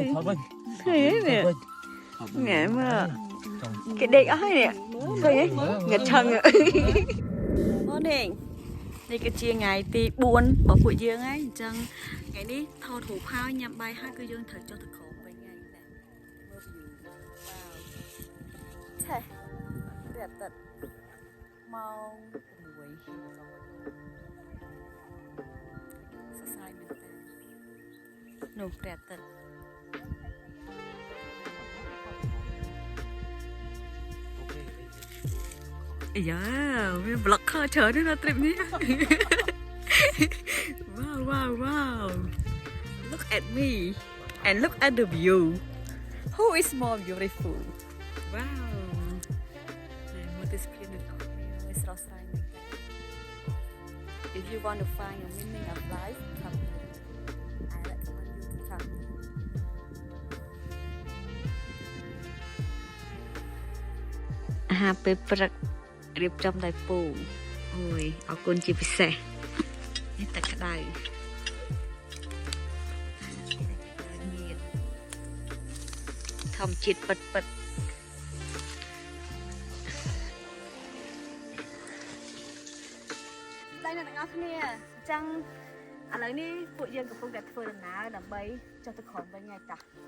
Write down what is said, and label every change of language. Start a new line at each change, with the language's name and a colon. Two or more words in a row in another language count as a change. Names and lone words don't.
Khmer: ឃើញនេះណែមើលគេដេកអស់ហើយនេះឃើញងឹតឆឹងអូនេះគឺជាថ្ងៃទី 4 របស់ពួកយើងហើយអញ្ចឹងថ្ងៃនេះថតរូបហើយញ៉ាំបាយហើយគឺយើងត្រូវចុះទៅក្រោមវិញហើយណែមើល view ឆេះព្រះអាទិត្យម៉ោង 6 សរសៃមែនតើនោះព្រះអាទិត្យ យ៉ាមាន blocker ច្រើនណាស់ trip នេះ
English: wow look at me and look at the view who is more beautiful wow
Khmer: មើលទៅស្គីននេះស្រស់ស្រាយមែនតើ
English: if you want to find a meaning of life come here I recommend you to come
Khmer: អាហារពេលព្រឹករៀបចំដោយពូអូយអរគុណជាពិសេសនេះទឹកក្តៅ ធម្មជាតិពិតតែអ្នកទាំងអស់គ្នាអញ្ចឹងឥឡូវនេះពួកយើងកំពុងតែធ្វើដំណើរដើម្បីចុះទៅក្រោមវិញហើយតា